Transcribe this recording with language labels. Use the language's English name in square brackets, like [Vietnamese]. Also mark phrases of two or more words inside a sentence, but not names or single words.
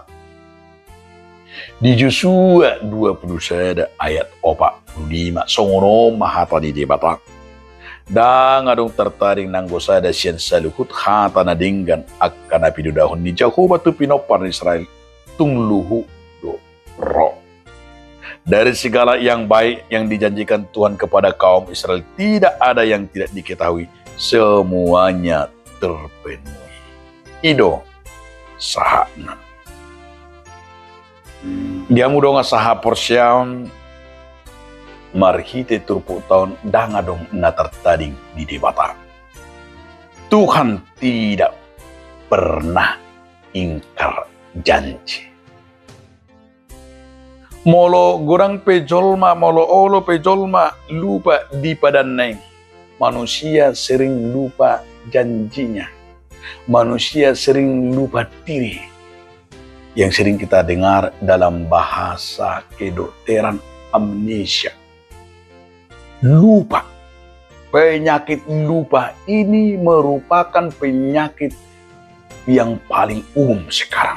[Batak Toba] Di Yosua 21 ayat 45 songono mahata di debata. Dan adong tertaring nanggosa da sian saluhut hata na dinggan akan api dudahon ni Jehovah tu pinopar Israel tungluhu do ro. [Indonesian] Dari segala yang baik yang dijanjikan Tuhan kepada kaum Israel tidak ada yang tidak diketahui, semuanya terpenuhi. [Batak Toba] Ido sahana. Dia mudonga saha porsiam marhite turpu tahun dangadong na tertading di debata. [Indonesian] Tuhan tidak pernah ingkar janji. [Batak Toba] Molo gorang pejolma, molo olo pejolma lupa di padanai. [Indonesian] Manusia sering lupa janjinya. Manusia sering lupa diri. Yang sering kita dengar dalam bahasa kedokteran amnesia. Lupa. Penyakit lupa ini merupakan penyakit yang paling umum sekarang.